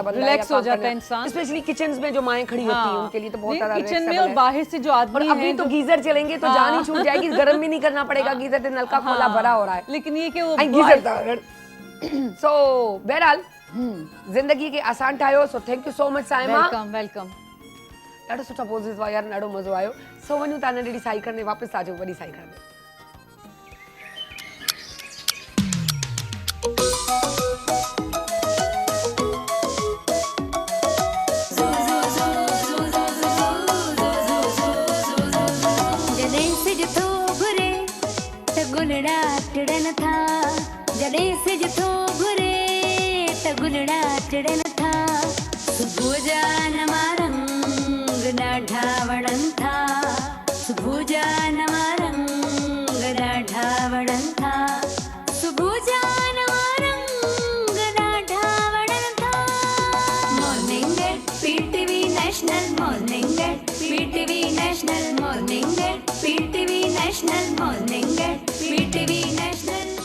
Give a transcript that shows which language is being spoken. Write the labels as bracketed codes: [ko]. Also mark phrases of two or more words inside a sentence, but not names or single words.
[ur] والا بندہ ہے ریلیکس ہو جاتا ہے انسان اسپیشلی کچن میں جو مائیں کھڑی ہوتی ہیں ان کے لیے تو بہت زیادہ کچن میں اور باہر سے جو آدمی ابھی تو گیزر چلیں گے تو جان ہی چھوٹ جائے گی گرم بھی نہیں کرنا پڑے گا گیزر سے نلکا کھولا بھرا ہو رہا ہے لیکن یہ کہ وہ [sd] गीजर था सो बहरहाल जिंदगी के आसान ठाहियो सो [en] thank you so much [sd] साइमा वेलकम ॾाढो सुठा पोज़िस हुआ यार ॾाढो मज़ो आयो सो वञूं था नंढड़ी साई करने वापस आ जाओ वॾी साई करने जॾहिं सिज थो घुरे त गुलड़ा टिड़न था जॾहिं सिज थो घुरे त गुलड़ा टिड़न था सुबुह जा नवा रंग ॾाढा वणनि था सुबुह जा नवा रंग ॾाढा वणनि था सुबुह जा नवा रंग ॾाढा वणनि था [en] Morning at PTV National Morning at PTV National Morning at PTV National Morning at PTV National